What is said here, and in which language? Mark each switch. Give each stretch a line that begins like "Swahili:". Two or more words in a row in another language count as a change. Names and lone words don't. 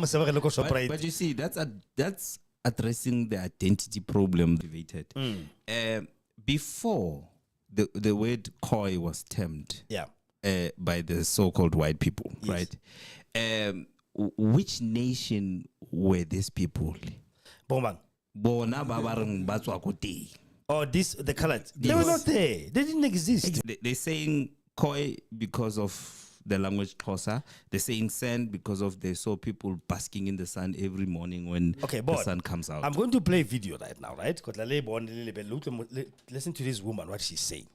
English: But you see, that's addressing the identity problem debated. Before the word Khoi was termed Yeah. by the so-called white people, right? Which nation were these people?
Tswana: Bomang. Bona babarang batswa ko teng.
English: Or the colored. They were not there. They didn't exist. They're saying Khoi because of the language Xhosa. They're saying sand because of they saw people basking in the sun every morning when the sun comes out. I'm going to play a video right now, right? Listen to this woman, what she's saying.